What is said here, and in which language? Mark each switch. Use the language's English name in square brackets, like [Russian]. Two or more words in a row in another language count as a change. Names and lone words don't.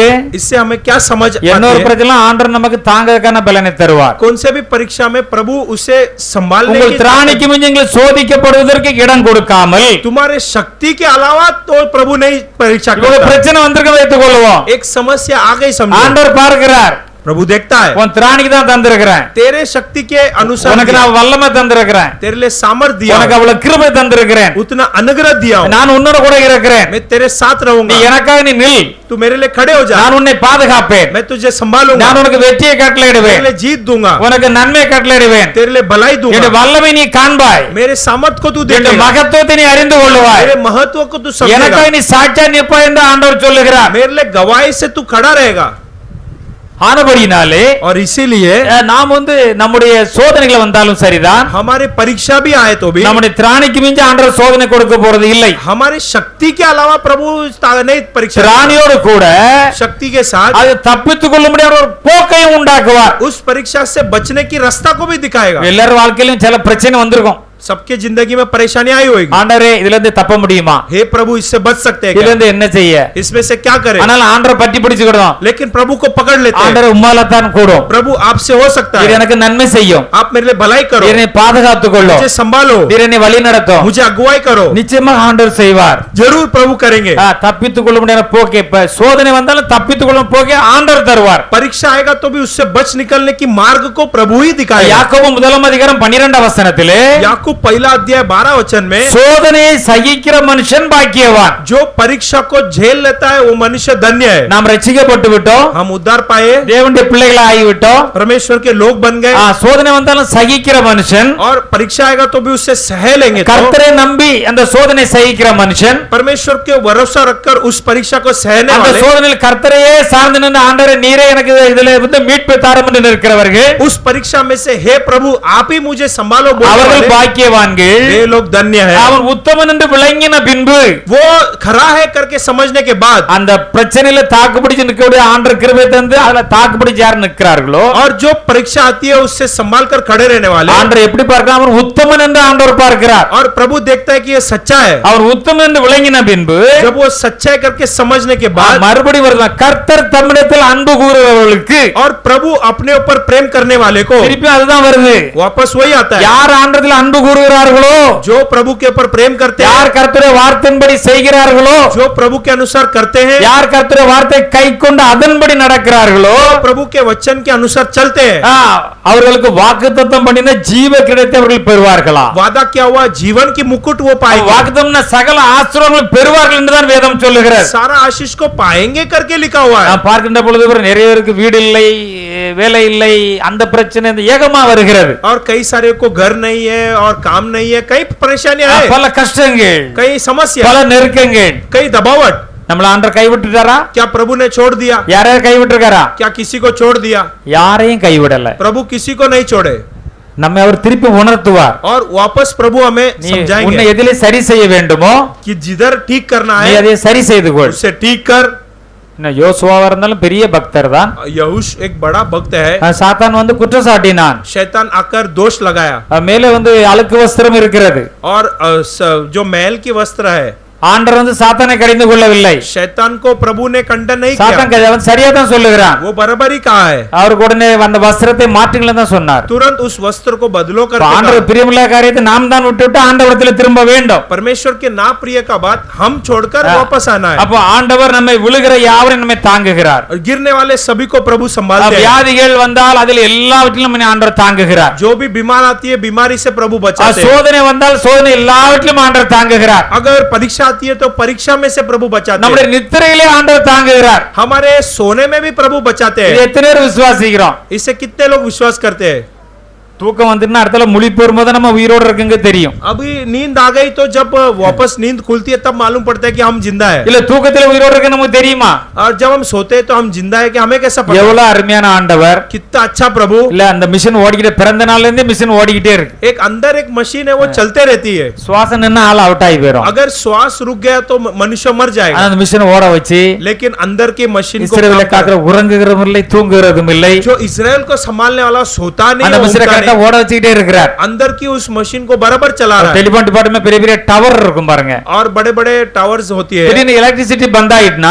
[Hindi] इससे हमें क्या समझ [Tamil] இன்னொரு பிரச்சனை, ஆண்டவர் நமக்கு தாங்கறதுக்கான பலனை தருவார். [Hindi] कौन से भी परीक्षा में प्रभु उसे संभालने [Tamil] உங்கள் [Hindi] की [Tamil] திராணிக்கு மிஞ்சி நீங்கள் சோதிக்கப்படுவதற்கு இடம் கொடுக்காமல் [Hindi] तुम्हारे शक्ति के अलावा तो प्रभु नहीं परीक्षा [Tamil] ஒரு [Hindi] करता. [Tamil] பிரச்சனை வந்திருக்க வைத்துக் கொள்வோம். [Hindi] एक समस्या आ गई समझो. [Tamil] ஆண்டவர் பார்க்கிறார். [Hindi] प्रभु देखता है. [Tamil] உன் திராணிக்கு தான் தந்திருக்கிறேன். [Hindi] तेरे शक्ति के अनुसार [Tamil] உனக்கு நான் வல்லமை தந்திருக்கிறேன். [Hindi] तेरे लिए सामर्थ दिया. [Tamil] உனக்கு அவ்வளவு கிருபை தந்திருக்கிறேன். [Hindi] उतना अनुग्रह दिया हूं. [Tamil] நான் உன்னோட கூட இருக்கிறேன். [Hindi] मैं तेरे साथ [Tamil] நீ [Hindi] रहूंगा. [Tamil] எனக்காக நீ நில். [Hindi] तू मेरे लिए खड़े हो जा. [Tamil] நான் உன்னை பாதுகாப்பேன். [Hindi] मैं तुझे संभालूंगा. [Tamil] நான் உனக்கு வெற்றியை [Hindi] तेरे [Tamil] கட்டளையிடுவேன். [Hindi] लिए जीत दूंगा. [Tamil] உனக்கு நன்மை கட்டளையிடுவேன். [Hindi] तेरे लिए भलाई [Tamil] என் [Hindi] दूंगा. [Tamil] வல்லமை நீ காண்பாய். [Hindi] मेरे सामर्थ को तू [Tamil] என் [Hindi] देखेगा. [Tamil] மகத்துவத்தை நீ அறிந்து கொள்வாய். [Hindi] मेरे महत्व को तू समझेगा. [Tamil] எனக்காக நீ சாட்சியா நிற்பாய் என்று ஆண்டவர் சொல்லுகிறார். [Hindi] मेरे लिए गवाही से तू खड़ा रहेगा. [Tamil] ஆனபடினாலே [Hindi] और इसीलिए [Tamil] நாம் நம்முடைய சோதனைகள் வந்தாலும் சரிதான், [Hindi] हमारे परीक्षा भी आए तो भी [Tamil] நம்முடைய திராணிக்கு மிஞ்சி ஆண்டவர் சோதனை கொடுக்க போறது இல்லை. [Hindi] हमारी शक्ति के अलावा प्रभु नहीं परीक्षा. [Tamil] திராணியோடு கூட [Hindi] शक्ति के साथ [Tamil] அது தப்பித்துக் கொள்ள முடியாத ஒரு போக்கையும் உண்டாக்குவார். [Hindi] उस परीक्षा से बचने की रास्ता को भी दिखाएगा. [Tamil] எல்லார் வாழ்க்கையிலும் சில பிரச்சனை வந்திருக்கும். [Hindi] सबके जिंदगी में परेशानी आई होगी. [Tamil] ஆண்டவரே, இதுல இருந்து தப்ப முடியுமா? [Hindi] हे प्रभु, इससे बच सकते हैं [Tamil] இதுல [Hindi] क्या? [Tamil] இருந்து என்ன செய்ய? [Hindi] इसमें से क्या करें? [Tamil] ஆனால் ஆண்டவர் பற்றி பிடிச்சுக்கிடுவோம். [Hindi] लेकिन प्रभु को पकड़ लेते हैं. [Tamil] ஆண்டவர் உம்மால தான் கூடும். [Hindi] प्रभु आपसे हो सकता [Tamil] இது [Hindi] है. [Tamil] எனக்கு நன்மை செய்யும். [Hindi] आप मेरे लिए भलाई करो. [Tamil] என்னை பாதுகாத்துக் கொள்ளும். [Hindi] मुझे संभालो. [Tamil] என்னை வழி நடத்தும். [Hindi] मुझे अगुवाई करो. [Tamil] நிச்சயமாக ஆண்டவர் செய்வார். [Hindi] जरूर प्रभु करेंगे. [Tamil] தப்பித்துக் கொள்ள முடியாத போக்கே, சோதனை வந்தாலும் தப்பித்துக் கொள்ளும் போக்கே ஆண்டவர் தருவார். [Hindi] परीक्षा आएगा तो भी उससे बच निकलने की मार्ग को प्रभु ही दिखाएगा. [Tamil] யாக்கோபு 1 அதிகாரம் 12 வசனத்திலே [Hindi] याकूब पहला अध्याय 12 वचन में [Tamil] சோதனையை சகிக்கிற மனுஷன் பாக்கியவான். [Hindi] जो परीक्षा को झेल लेता है वो मनुष्य धन्य है। [Tamil] நாம் ரட்சிக்கப்பட்டு விட்டோம், [Hindi] हम उद्धार पाए, [Tamil] தேவனுடைய பிள்ளைகளா ஆகிவிட்டோம். [Hindi] परमेश्वर के लोग बन गए, [Tamil] சோதனை வந்தாலும் சகிக்கிற மனுஷன், [Hindi] और परीक्षा आएगा तो भी उससे सह लेंगे। तो [Tamil] கர்த்தரை நம்பி அந்த சோதனை சகிக்கிற மனுஷன், [Hindi] परमेश्वर के भरोसा रखकर उस परीक्षा को सहने [Tamil] அந்த [Hindi] वाले, [Tamil] சோதனையில் கர்த்தரையே சார்ந்து நின்று ஆண்டவரே நீரே எனக்கு இதுல இருந்து மீட்பு தாரும் என்று நிற்கிறவர்கள், [Hindi] उस परीक्षा में से हे प्रभु आप ही मुझे संभालो बोलने [Tamil] அவர்கள் [Hindi] वाले, [Tamil] பாக்கியவான்கள். [Hindi] वे लोग धन्य है। [Tamil] அவன் உத்தமன் என்று விளங்கின பின்பு [Hindi] वो खरा है करके समझने के बाद, [Tamil] அந்த பிரச்சனையில தாக்கு பிடிச்சு நிற்கக்கூடிய ஆண்டவர் கிருபை தந்து அதுல தாக்கு பிடிச்சு யார் நிற்கிறார்களோ, [Hindi] और जो परीक्षा आती है उससे संभाल कर खड़े रहने वाले, [Tamil] ஆண்டவர் எப்படி பார்க்கிறார்? அவன் உத்தமன் என்று ஆண்டவர் பார்க்கிறார். [Hindi] और प्रभु देखता है कि ये सच्चा है। [Tamil] அவர் உத்தமன் என்று விளங்கின பின்பு [Hindi] जब वो सच्चाई करके समझने के बाद, [Tamil] மறுபடி வருகிறார். கர்த்தர் தம்மிடத்தில் அன்பு கூறுகிறவர்களுக்கு, [Hindi] और प्रभु अपने ऊपर प्रेम करने वाले को, [Tamil] திருப்பி அதுதான் வருது. [Hindi] वापस वही आता है। [Tamil] யார் ஆண்டவரில் அன்பு கூறுகிறார்களோ, [Hindi] जो प्रभु के ऊपर प्रेम करते हैं, [Tamil] யார் கர்த்தருடைய வார்த்தையின்படி செய்கிறார்களோ, [Hindi] जो प्रभु के अनुसार करते हैं, [Tamil] யார் கர்த்தருடைய வார்த்தை கைக்கொண்டு அதன்படி நடக்கிறார்களோ, [Hindi] प्रभु के वचन के अनुसार चलते हैं, [Tamil] அவர்களுக்கு வாக்குத்தத்தம் பண்ணின ஜீவ கிரீடத்தை அவர்கள் பெறுவார்களா? [Hindi] वादा क्या हुआ? जीवन की मुकुट वो पाएंगे। [Tamil] வாக்குத்தத்தம் சகல ஆசீர்வாதங்களை பெறுவார்கள் என்றுதான் வேதம் சொல்லுகிறது. [Hindi] सारा आशीष को पाएंगे करके लिखा हुआ है। [Tamil] நான் பார்க்கின்ற பொழுது நிறைய பேருக்கு வீடு இல்லை, வேலை இல்லை, அந்த பிரச்சனை ஏகமா வருகிறது. [Hindi] और कई सारे को घर नहीं है और काम नहीं है, कई परेशानियां है, [Tamil] பல கஷ்டங்கள், [Hindi] कई समस्या, [Tamil] பல நெருக்கங்கள். [Hindi] कई दबावट। [Tamil] நம்மள ஆண்டவர் கைவிட்டுட்டாரா? [Hindi] क्या प्रभु ने छोड़ दिया? [Tamil] யாரையும் கைவிட்டுருக்காரா? [Hindi] क्या किसी को छोड़ दिया? [Tamil] யாரையும் கைவிடல. [Hindi] प्रभु किसी को नहीं छोड़े, [Tamil] நம்மை அவர் திருப்பி உணர்த்துவார். [Hindi] और वापस प्रभु हमें [Tamil] நீ [Hindi] समझाएंगे [Tamil] உன்னை எதிலே சரி செய்ய வேண்டுமோ [Hindi] कि जिधर ठीक करना [Tamil] நீ [Hindi] है [Tamil] அதை சரி செய்து கொள். [Hindi] उससे ठीक कर। [Tamil] யோசுவாவா இருந்தாலும் பெரிய பக்தர் தான். [Hindi] यहोश एक बड़ा भक्त है, [Tamil] சாத்தான் வந்து குற்றம் சாட்டினான். [Hindi] शैतान आकर दोष लगाया, [Tamil] மேலே வந்து அழுக்கு வஸ்திரம் இருக்கிறது. [Hindi] और जो महल की वस्त्र है, [Tamil] ஆண்டவர் வந்து சாத்தானை கடிந்து கொள்ளவில்லை. [Hindi] शैतान को प्रभु ने खंडन नहीं [Tamil] சாத்தான் [Hindi] किया, [Tamil] அவன் சரியா தான் சொல்லுகிறான். [Hindi] वो बराबर ही कहा है, [Tamil] அவருக்கு உடனே அந்த வஸ்திரத்தை மாற்றுங்களேன்னு தான் சொன்னார். [Hindi] तुरंत उस वस्त्र को बदलो कर [Tamil] ஆண்டவர் பிரியமில்லாத காரியத்தை நாம் தான் விட்டுவிட்டு ஆண்டவரத்தில் திரும்ப வேண்டும். [Hindi] परमेश्वर के ना प्रिय का बात हम छोड़कर वापस आना है। [Tamil] அப்போ ஆண்டவர் நம்மை விழுகிற யாவரையும் நம்மை தாங்குகிறார். [Hindi] और गिरने वाले सभी को प्रभु संभालते हैं। [Tamil] வியாதிகள் வந்தால் அதில் எல்லாவற்றிலும் நம்மை ஆண்டவர் தாங்குகிறார். [Hindi] जो भी बीमार आती है बीमारी से प्रभु बचाते हैं। [Tamil] சோதனை வந்தால் சோதனை எல்லாவற்றிலும் ஆண்டவர் தாங்குகிறார். [Hindi] अगर परीक्षा आती है तो परीक्षा में से प्रभु बचाते [Tamil] நம்முடைய [Hindi] हैं। [Tamil] நித்திரையிலே ஆண்டவர் தாங்குகிறார். [Hindi] हमारे सोने में भी प्रभु बचाते [Tamil] இது [Hindi] हैं। [Tamil] எத்தனை பேர் விசுவாசிக்கிறோம்? [Hindi] इससे कितने लोग विश्वास करते हैं? [Tamil] தூக்கம் வந்துன்னா அடுத்தல முழிப்பு வரும்போது நம்ம உயிரோடு இருக்குங்க தெரியும். [Hindi] अभी नींद आ गई तो जब वापस नींद खुलती है तब मालूम पड़ता है कि हम जिंदा है, [Tamil] இல்ல தூக்கத்துல உயிரோடு இருக்கு நமக்கு தெரியுமா? [Hindi] और जब हम सोते हैं तो हम जिंदा है कि हमें कैसा पता? [Tamil] எவ்வளவு அருமையான ஆண்டவர். [Hindi] कितना अच्छा प्रभु। [Tamil] இல்ல அந்த மிஷின் ஓடிக்கிட்டே பிறந்த நாள்ல இருந்தே மிஷின் ஓடிக்கிட்டே இருக்கு. [Hindi] एक अंदर एक मशीन है वो चलते रहती है, [Tamil] சுவாசம் நின்னா ஆள் அவுட் ஆகி போயிடும். [Hindi] अगर श्वास रुक गया तो मनुष्य मर जाएगा। [Tamil] அந்த மிஷின் ஓட வச்சு [Hindi] लेकिन अंदर की मशीन को [Tamil] இஸ்ரவேலை [Hindi] काम [Tamil] காக்கிற உறங்குகிறதும் இல்லை தூங்குகிறதும் இல்லை. [Hindi] जो इसराइल को संभालने वाला सोता नहीं, [Tamil] அந்த மிஷினை [Hindi] ऊँघता [Tamil] கரெக்டா [Hindi] नहीं, [Tamil] ஓட வச்சுக்கிட்டே இருக்கிறார். [Hindi] अंदर की उस मशीन को बराबर चला रहा है। [English] telephone department [Tamil] பெரிய பெரிய டவர் இருக்கும் பாருங்க. [Hindi] और बड़े बड़े टावर्स होती है। [Tamil] திடீர்னு எலக்ட்ரிசிட்டி பந்த் ஆயிட்டுனா